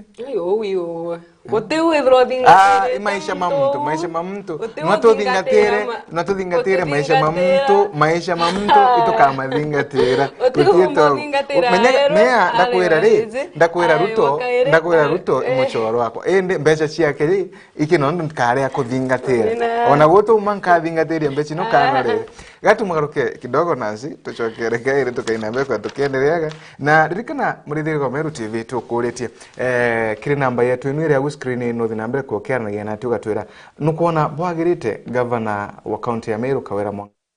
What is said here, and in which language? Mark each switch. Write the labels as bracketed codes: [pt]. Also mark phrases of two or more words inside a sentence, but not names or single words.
[mer] ayo wiyo wote wethro thingatire maisha mamtu natuthingatire maisha mamtu itukamathingatira menya ndakwira ruto imuchoro wako ende mbecha ciake ri ikinondo nkare kuthingatira ona gutu mankathingatire mbecha no kanore gatumagaruke kidogo nasi tuchokere kaire tukainambe kwa tukiendereaga na ririkana murithiri kwa Meru TV tukuritie kiri namba yetu inu ria screen ino thinambere kuokeranagia na tugatwira nukuona bwagirite governor wa county ya Meru Kawira Mwanga